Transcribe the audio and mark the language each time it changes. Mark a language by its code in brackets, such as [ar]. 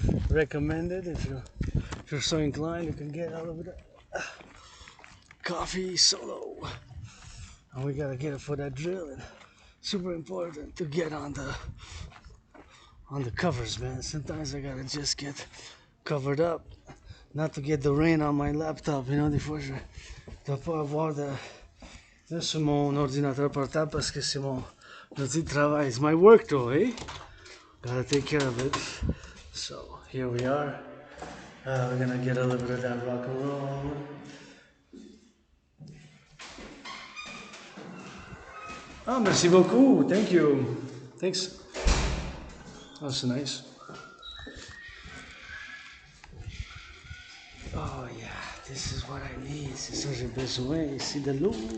[en] Recommended if you're so inclined. You can get a little bit of coffee solo. And we gotta get it for that drill. And super important to get on the covers, man. Sometimes I gotta just get covered up, not to get the rain on my laptop. You know, [fr] des fois je dois pas avoir de sur mon ordinateur portable parce que c'est mon outil de travail. [en] It's my work though, eh? Gotta take care of it. So here we are. We're gonna get a little bit of that rock and roll. Ah, [fr] merci beaucoup. [en] Thank you. Thanks. That's nice. Oh yeah, this is what I need. [fr] C'est ça que j'ai besoin ici de l'eau.